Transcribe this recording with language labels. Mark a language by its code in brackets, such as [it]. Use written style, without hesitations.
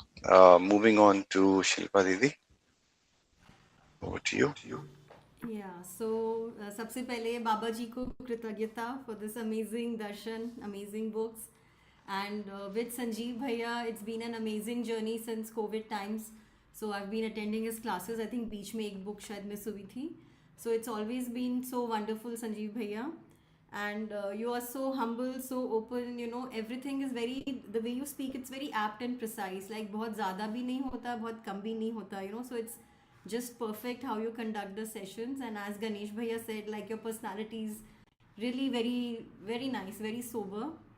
[en] Moving on to Shilpa Didi. Over to you. Yeah, so [hi] सबसे पहले बाबा जी को कृतज्ञता [en] for this amazing darshan, amazing books, and with Sanjeev Bhaiya, it's been an amazing journey since COVID times. So I've been attending his classes. I think [hi] बीच में एक book शायद miss हुई थी. [en] So it's always been so wonderful, Sanjeev Bhaiya, and you are so humble, so open. You know, everything is very, the way you speak, it's very apt and precise. Like [hi] बहुत ज़्यादा भी नहीं होता, [en] बहुत कम भी नहीं होता. You know, so it's just perfect how you conduct the sessions. And as Ganesh Bhaiya said, like your personality is really very, very nice, very sober.